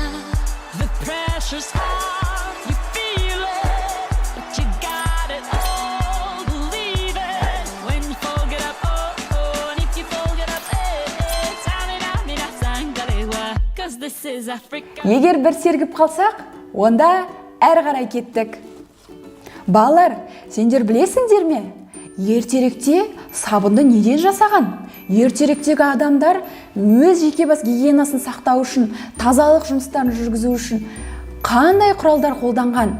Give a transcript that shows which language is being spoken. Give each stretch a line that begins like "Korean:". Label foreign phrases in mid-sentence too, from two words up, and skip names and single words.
English: The pressure's on, you feel it, but you got it all, believe it. When you fold it up, oh, oh, and if you fold it up, cause this is Africa.
Kazakh: Егер бір сергіп қалсақ, онда әр қарай кеттік. Балалар, сендер білесіңдер ме? Ертеректе сабынды неден жасаған? Ертеректегі адамдар өз жеке бас гигиенасын сақтау үшін, тазалық жұмыстарын жүргізу үшін қандай құралдар қолданған?